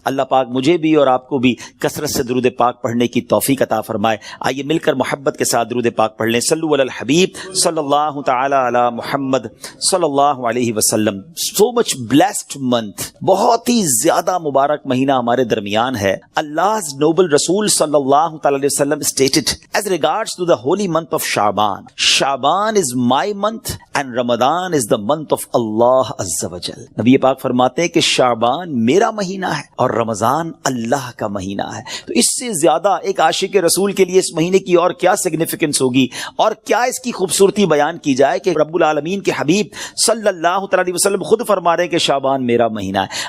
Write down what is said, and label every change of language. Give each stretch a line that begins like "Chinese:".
Urdu: اللہ پاک مجھے بھی اور آپ کو بھی کثرت سے درود پاک پڑھنے کی توفیق عطا فرمائے. آئیے مل کر محبت کے ساتھ درود پاک پڑھ لیں. صلو علی الحبیب صلی اللہ تعالی علی محمد صلی اللہ علیہ وسلم.
English: so much blessed month,
Urdu: بہت ہی زیادہ مبارک مہینہ ہمارے درمیان ہے.
English: Allah's noble Rasul sallallahu ta'ala alayhi wasallam stated as regards to the holy month of Sha'ban, Sha'ban is my month and Ramadan is the month of Allah Azza wa Jal.
Urdu: نبی پاک فرماتے ہیں کہ شعبان میرا مہینہ ہے اور رمضان اللہ کا مہینہ ہے. تو اس سے زیادہ ایک عاشق رسول کے لیے اس مہینے کی اور کیا سگنیفیکنس ہوگی اور کیا اس کی خوبصورتی بیان کی جائے کہ رب العالمین کے حبیب صلی اللہ تعالی وسلم خود فرما رہے ہیں کہ شعبان میرا مہینہ ہے.